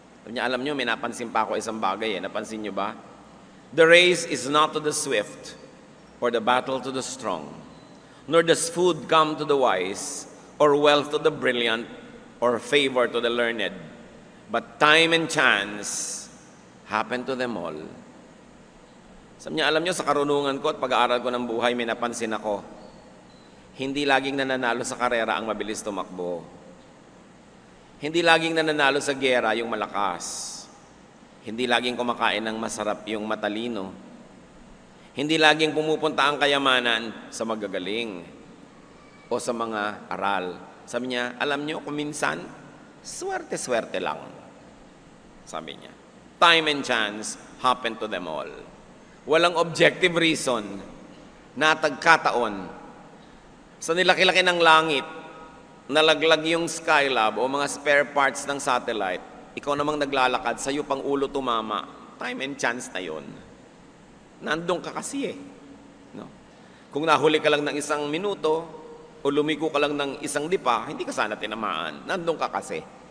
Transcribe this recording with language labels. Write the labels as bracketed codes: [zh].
[tl] Alam nyo, may napansin pa ako isang bagay. Napansin nyo ba? [en] The race is not to the swift, or the battle to the strong, nor does food come to the wise, or wealth to the brilliant, or favor to the learned. But time and chance happen to them all. [tl] Sabi niya, alam niyo, sa karunungan ko at pag-aaral ko ng buhay, may napansin ako. Hindi laging nananalo sa karera ang mabilis tumakbo. Hindi laging nananalo sa giyera yung malakas. Hindi laging kumakain ng masarap yung matalino. Hindi laging pumupunta ang kayamanan sa magagaling o sa mga aral. Sabi niya, alam niyo, kung minsan, swerte-swerte lang. Sabi niya, [en] time and chance happen to them all. [tl] Walang objective reason na tagkataon. Sa nilaki-laki ng langit, nalaglag yung Skylab o mga spare parts ng satellite, ikaw namang naglalakad, sa'yo pang ulo tumama, [en] time and chance [tl] na yun. Nandun ka kasi no? Kung nahuli ka lang ng 1 minuto o lumiko ka lang ng 1 lipa, hindi ka sana tinamaan. Nandun ka kasi.